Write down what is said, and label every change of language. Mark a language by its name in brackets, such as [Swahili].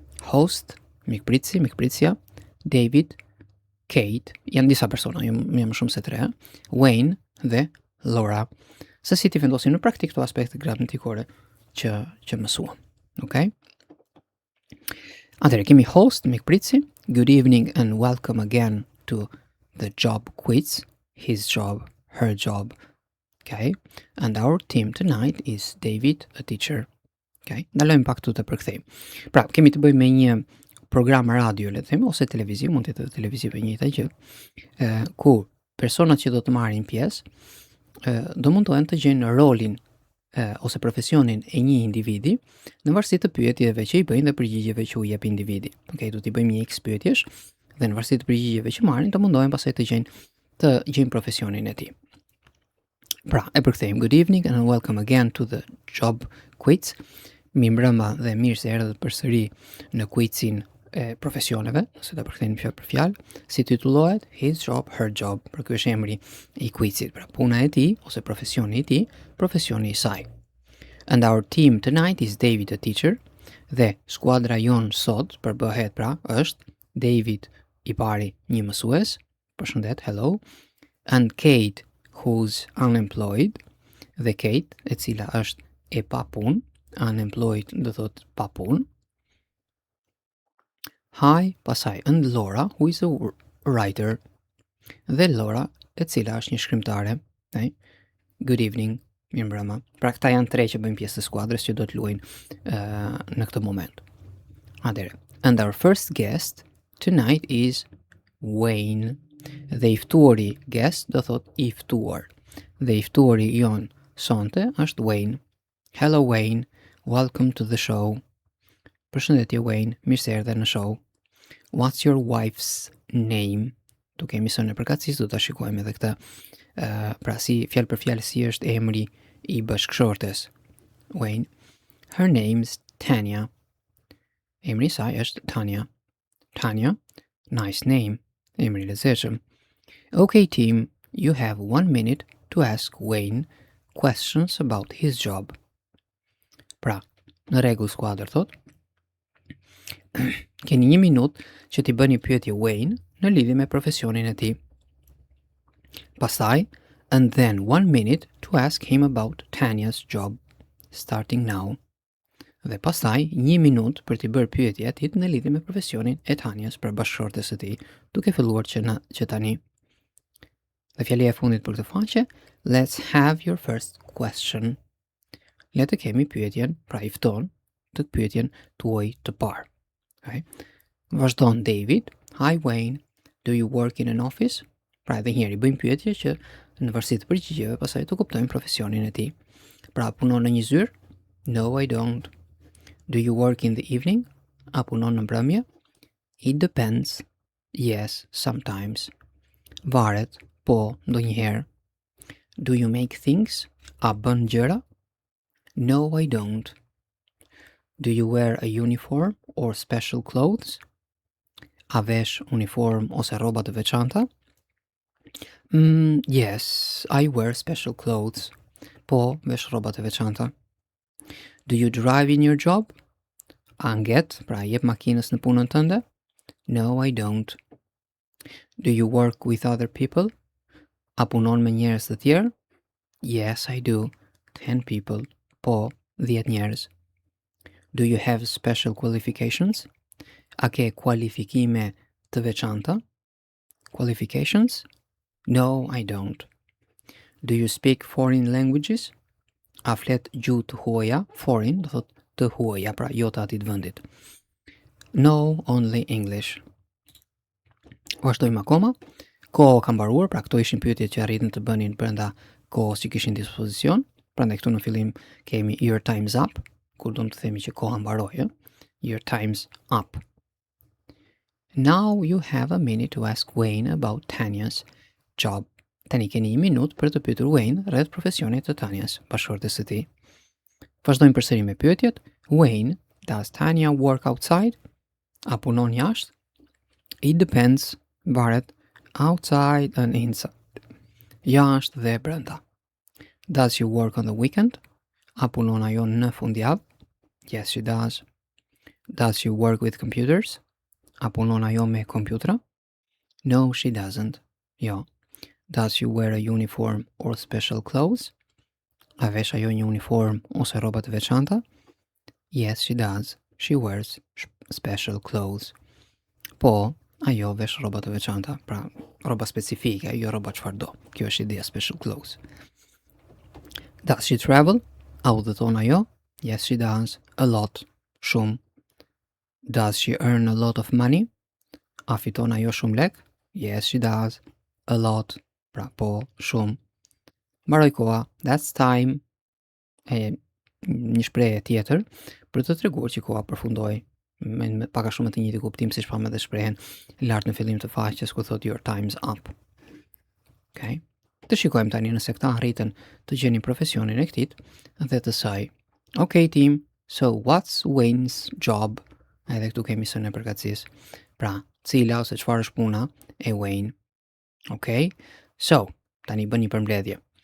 [Albanian] Host, mikpritësia, David, Kate, janë disa persona, jo më shumë se 3, Wayne dhe Laura. Se si ti vendosim në praktik këto aspekte gramatikore që mësuam. Okay? Atëherë kemi host, mikpritësi. [English] Good evening and welcome again to the job quiz. His job, her job. Okay? And our team tonight is David, a teacher. Okay? [Albanian] Ndalojmë pak këtu të përkthejmë. Pra, kemi të bëjmë me një program radio, le të themi, ose televiziv, mund të jetë televiziv e njëjta gjë, ku personat që do të marrin pjesë do mundohen të gjejnë rolin ose profesionin e një individi në varësi të pyetjeve që i bëjnë dhe përgjigjeve që u jep individi. Okay, do t'i bëjmë një X pyetjesh dhe në varësi të përgjigjeve që marrin, do mundohen pastaj të gjejnë profesionin e tij. Pra, e përkthejmë. [English] Good evening and welcome again to the job quiz. [Albanian] Mirëmbrëma dhe mirë se erdhët përsëri në quizin e profesioneve, nëse ta përkthejmë fjalë për fjalë, si titullohet [English] His job, her job. [Albanian] Për ky është emri i quizit, pra puna e tij ose profesioni i tij, profesioni i saj. [English] And our team tonight is David, a teacher, [Albanian] dhe skuadra jon sot përbëhet pra është David i pari, një mësues, përshëndet, [English] hello, and Kate, who's unemployed, [Albanian] dhe Kate, e cila është e pa punë, unemployed do thot pa punë. [English] Hi, pasaj, and Laura, who is a writer, [Albanian] dhe Laura, e cila është një shkrimtare. [English] Okay? Good evening, [Albanian] mirëmbrëma. Pra këta janë tre që bëjnë pjesë të skuadrës që do të luajnë në këtë moment. Atëherë, [English] and our first guest tonight is Wayne. [Albanian] Dhe i ftuari guest do thot i ftuar. Dhe i ftuari jon sonte është Wayne. [English] Hello Wayne, welcome to the show. [Albanian] Përshëndetje Wayne, mirë se erdhe në show. [English] What's your wife's name? [Albanian] Tu kemi sënë në përkatësisë, do ta shikojmë edhe këtë. Pra si fjalë për fjalë si është emri i bashkëshortes. Wayne. [English] Her name's Tanya. [Albanian] Emri i saj është Tanya. [English] Tanya, nice name. [Albanian] Emri lezetshëm. [English] Okay team, you have 1 minute to ask Wayne questions about his job. [Albanian] Pra, në rregull skuadër thot. Keni 1 minutë që t'i bëni pyetje Wayne në lidhje me profesionin e tij. Pastaj, [English] and then 1 minute to ask him about Tanya's job, starting now. [Albanian] Dhe pastaj 1 minutë për t'i bërë pyetje atit në lidhje me profesionin e Tanjas për bashkëshortes së tij, duke filluar që tani. Dhe fjalia e fundit për këtë faqe, [English] let's have your first question. [Albanian] Le të kemi pyetjen, pra i fton të pyetjen tuaj të parë. Okay? Vazhdon David. [English] Hi Wayne, do you work in an office? [Albanian] Pra edhe njëri bëjmë pyetje që në varësi të përgjigjeve pastaj të kuptojmë profesionin e tij. Pra punon në një zyrë? [English] No, I don't. Do you work in the evening? [Albanian] A punon në mbrëmje? [English] It depends. Yes, sometimes. [Albanian] Varet, po, ndonjëherë. [English] Do you make things? [Albanian] A bën gjëra? [English] No, I don't. Do you wear a uniform or special clothes? [Albanian] A vesh uniform ose rroba të veçanta? [English] Yes, I wear special clothes. [Albanian] Po, vesh rroba të veçanta. [English] Do you drive in your job? [Albanian] A nget, pra jep makinës në punën tënde? [English] No, I don't. Do you work with other people? [Albanian] A punon me njerëz të tjerë? [English] Yes, I do. 10 people. [Albanian] Po, 10 njerëz. [English] Do you have special qualifications? [Albanian] A ke kualifikime të veçanta? [English] Qualifications? No, I don't. Do you speak foreign languages? [Albanian] A flet gjuhë të huaja? Foreign, do thot të huaja, pra jo të atit vendit. [English] No, only English. [Albanian] Vazhdojmë akoma. Koha ka mbaruar, pra këto ishin pyetjet që arritën të bënin brenda kohës që kishin dispozicion. Prandaj këtu në fillim kemi [English] your time's up, [Albanian] kur do të themi që koha mbaroi, your time's up. [English] Now you have a minute to ask Wayne about Tanya's job. [Albanian] Tani keni 1 minutë për të pyetur Wayne rreth profesionit të Tanjas, bashkëshortes së tij. Vazhdojmë përsëri me pyetjet. [English] Wayne, does Tanya work outside? [Albanian] A punon jashtë? [English] It depends, [Albanian] varet, [English] outside and inside. [Albanian] Jashtë dhe brenda. [English] Does she work on the weekend? [Albanian] A punon ajo në fundjavë? [English] Yes, she does. Does she work with computers? [Albanian] A punon ajo me kompjutra? [English] No, she doesn't. [Albanian] Jo. [English] Does she wear a uniform or special clothes? [Albanian] A vesh ajo një uniform ose rroba të veçanta? [English] Yes, she does. She wears special clothes. [Albanian] Po, ajo vesh rroba të veçanta, pra rroba specifike, jo rroba çfarë do. Kjo është ideja [English] special clothes. Does she travel? [Albanian] A udhëton ajo? [English] Yes, she does. A lot. [Albanian] Shumë. [English] Does she earn a lot of money? [Albanian] A fiton ajo shumë lek? [English] Yes, she does. A lot. [Albanian] Pra po, shumë. Mbaroj koha. [English] That's time. [Albanian] E një shprehje tjetër për të treguar që koha përfundoi me pak a shumë të njëjtin kuptim siç pamë edhe shprehen lart në fillim të faqes ku thotë [English] your time's up. [Albanian] Okay? Të shikojmë tani nëse këta arritën të gjeni profesionin e këtij dhe të saj. [English] Okay team, so what's Wayne's job? [Albanian] Edhe këtu kemi sën e përkatësisë. Pra, cila ose çfarë është puna e Wayne? Okay? So, tani bëni përmbledhje.